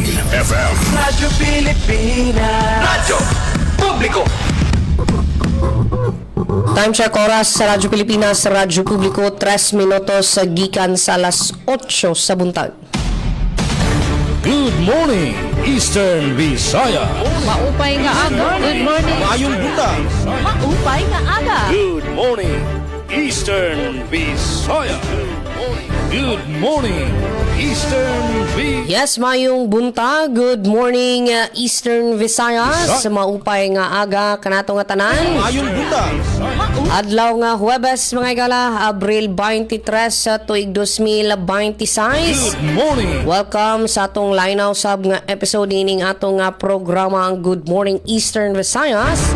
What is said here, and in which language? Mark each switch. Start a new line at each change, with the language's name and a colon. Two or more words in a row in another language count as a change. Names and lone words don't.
Cebuano: FM. Radyo Pilipinas. Radyo Publiko.
English: Time check
Cebuano: oras sa Radyo Pilipinas, Radyo Publiko, 3 minutos gikan sa alas 8 sa buntag.
English: Good morning, Eastern Visaya.
Waray: Maupay nga aga.
English: Good morning.
Cebuano: Mayong buntag.
Waray: Maupay nga aga.
English: Good morning, Eastern Visaya. Good morning, Eastern Visaya. Yes,
Cebuano: mayong buntag.
English: Good morning, Eastern Visayas.
Waray: Maupay nga aga kanato nga tanan.
Cebuano: Mayong buntag. Adlaw nga Huwebes, mga igala, Abril 23 sa tuig 2026.
English: Good morning.
Cebuano: Welcome sa atong linaw sab nga episode ining atong nga programa ang Good Morning Eastern Visayas.